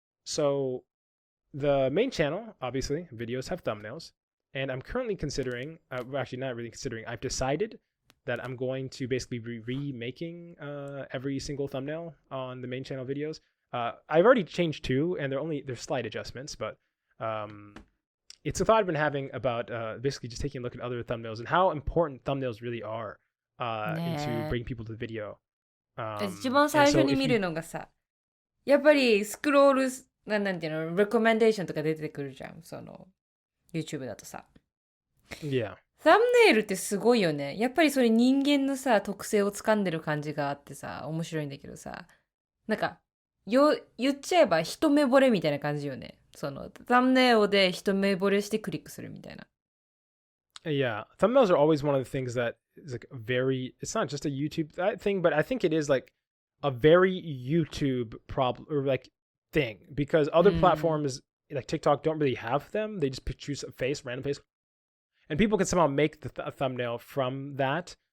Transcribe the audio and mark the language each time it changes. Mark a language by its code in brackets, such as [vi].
[en] So the main channel, obviously, videos have thumbnails, and I'm currently considering, actually not really considering, I've decided that I'm going to basically be remaking every single thumbnail on the main channel videos. I've already changed two, and they're slight adjustments, but it's a thought I've been having about basically just taking a look at other thumbnails and how important thumbnails really are into bringing people to the video. [ja] 一番最初に見るのがさ、やっぱりスクロール、なんていうの、レコメンデーションとか出てくるじゃん、その YouTube だとさ。 [en] Yeah. [ja] サムネイルってすごいよね。やっぱりそれ人間のさ、特性を掴んでる感じがあってさ、面白いんだけどさ、なんか、言っちゃえば一目惚れみたいな感じよね。その、サムネイルで一目惚れしてクリックするみたいな。 [en] Yeah. Thumbnails are always one of the things that is like it's not just a YouTube thing, but I think it is like a very YouTube problem or like thing because other platforms like TikTok don't really have them. They just choose a face, random face. And people can somehow make the thumbnail from that.